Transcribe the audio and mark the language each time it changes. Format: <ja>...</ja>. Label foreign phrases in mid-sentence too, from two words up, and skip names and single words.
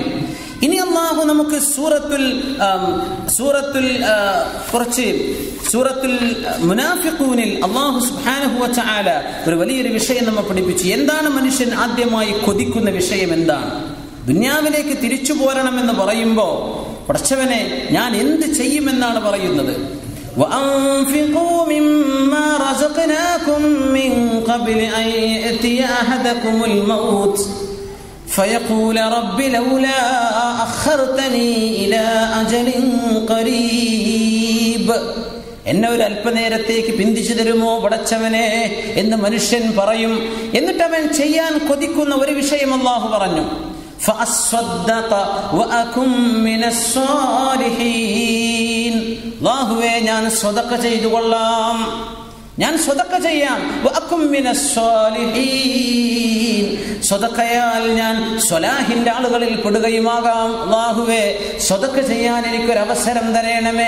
<ml>ഇനി അല്ലാഹു നമുക്ക് സൂറത്തുൽ മുനാഫിഖൂനിൽ</ml> <ar>الله سبحانه وتعالى</ar> <ml>ഒരു വലിയൊരു വിഷയം നമ്മെ പഠിപ്പിച്ചു. എന്താണ് മനുഷ്യൻ ആദ്യമായി കൊതിക്കുന്ന വിഷയം? എന്താണ്? ദുനിയാവിലേക്ക് തിരിച്ചു പോരണമെന്ന് പറയുമ്പോൾ പടച്ചവനെ ഞാൻ എന്ത് ചെയ്യുമെന്നാണ് പറയുന്നത്.</ml> <ar>وَأَنفِقُوا مِمَّا رَزَقْنَاكُم مِّن قَبْلِ أَن يَأْتِيَ أَحَدَكُمُ الْمَوْتُ فَيَقُولَ رَبِّ لَوْلَا أَخَّرْتَنِي إِلَى أَجَلٍ قَرِيبٍ.</ar> <ml>എന്നെ ഒരു അല്പനേരത്തേക്ക് പിന്തിച്ചു തരുമോ പടച്ചവനെ എന്ന് മനുഷ്യൻ പറയും. എന്നിട്ട് അവൻ ചെയ്യാൻ കൊതിക്കുന്ന ഒരു വിഷയം അല്ലാഹു പറഞ്ഞു.</ml> <ar>فَأَصَّدَّقَ وَأَكُن مِّنَ الصَّالِحِينَ.</ar> <ml>അല്ലാഹുവേ ഞാൻ സ്വതക്ക ചെയ്തു കൊള്ളാം, ഞാൻ സ്വതക്ക ചെയ്യാം.</ml> <ar>وأكن من الصالحين.</ar> <ml>സ്വതക്കയാൽ ഞാൻ സ്വലാഹിന്റെ ആളുകളിൽ പെടുകയുമാകാം. അല്ലാഹുവേ സ്വതക്ക ചെയ്യാൻ എനിക്കൊരു അവസരം തരണമേ.</ml>